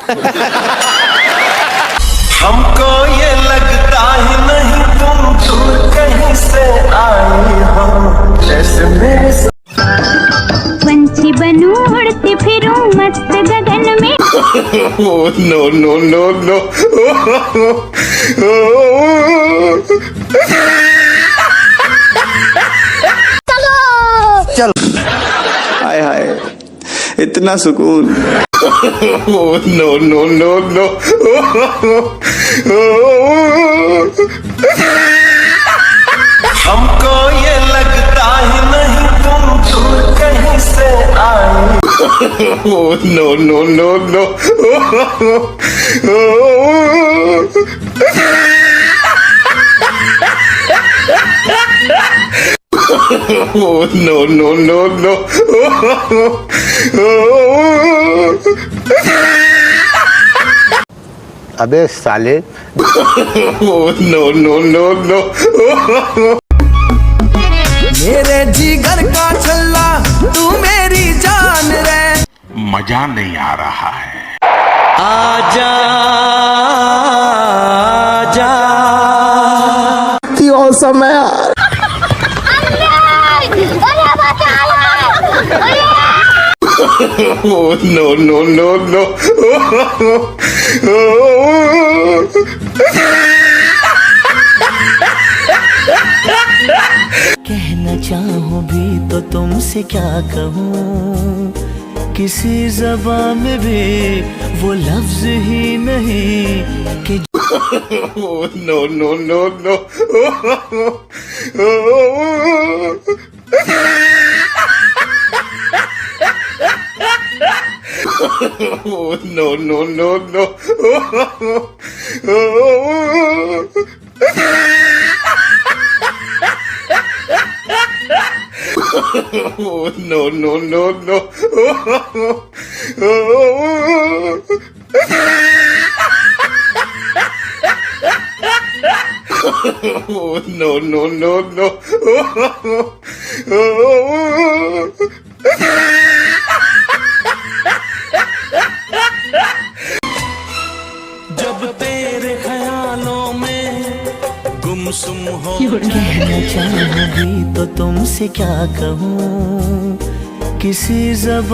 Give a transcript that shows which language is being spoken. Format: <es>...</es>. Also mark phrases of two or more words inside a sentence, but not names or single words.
<hi>हमको ये लगता ही नहीं तुम दूर कहीं से आई हो जैसे मेरे। पंछी बनूं उड़ती फिरूं मस्त गगन में।</hi> <en>no no no no.</en> <hi>चल हाय हाय इतना सुकून।</hi> <en>no no no no.</en> <hi>हमको</hi> <en>Oh, no, no, no, no. Oh, no, no, no, no.</en> <hi>अबे साले</hi> <en>Oh, no, no, no, no.</en> <hi>मेरे जिगर का छल्ला तू मेरी जान रे मजा नहीं आ रहा है। आजा आजा</hi> <en>Oh, no, no, no, no.</en> <hi>कहना चाहूँ भी तो तुमसे क्या कहूँ, किसी ज़बान में भी वो लफ्ज ही नहीं कि</hi> <en>Oh, no, no, no, no. Oh, no, no, no, no. Oh, no, no, no, no. Oh, no, no, no, no.</en> <hi>जब तेरे ख्यालों में गुमसुम हो कहना चाहूँ भी तो तुमसे क्या कहूँ, किसी ज़बान में भी</hi>